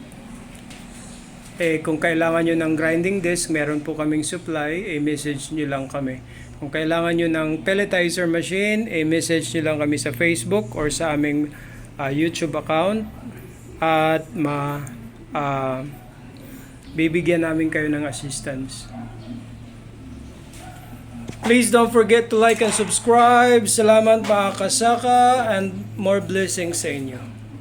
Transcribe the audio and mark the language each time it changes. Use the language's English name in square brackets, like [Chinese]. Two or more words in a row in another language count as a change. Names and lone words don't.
[Filipino] Kung kailangan nyo ng grinding disc, meron po kaming supply, message nyo lang kami. Kung kailangan nyo ng pelletizer machine, message nyo lang kami sa Facebook or sa aming YouTube account at bibigyan namin kayo ng assistance. [English] Please don't forget to like and subscribe. [Filipino] Salamat mga kasaka [English] and more blessings [Filipino] sa inyo.